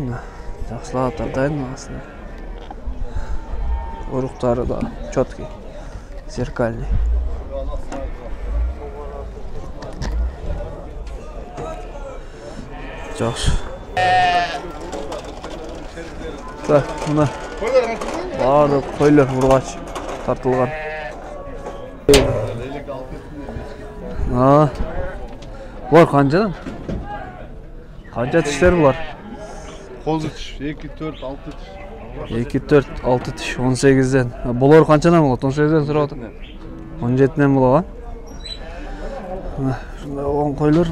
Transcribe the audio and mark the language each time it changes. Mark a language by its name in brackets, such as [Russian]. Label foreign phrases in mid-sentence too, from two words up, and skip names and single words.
[Kyrgyz] Жакшылап тартайын аслында. Уруктары да [Russian] чёткий, зеркальный. [Kyrgyz] Жакшы. Так, мына баары койлор ургач тартылган. [Uzbek] Var qanchadan? Qancha tishlar bular? Qo'zi tish 2 4 6 tish. 2 4 6 tish 18dan. Bular qanchadan bo'ladi? 18dan so'radi. 17dan bo'ladi. Shunday o'g'on qo'ylar.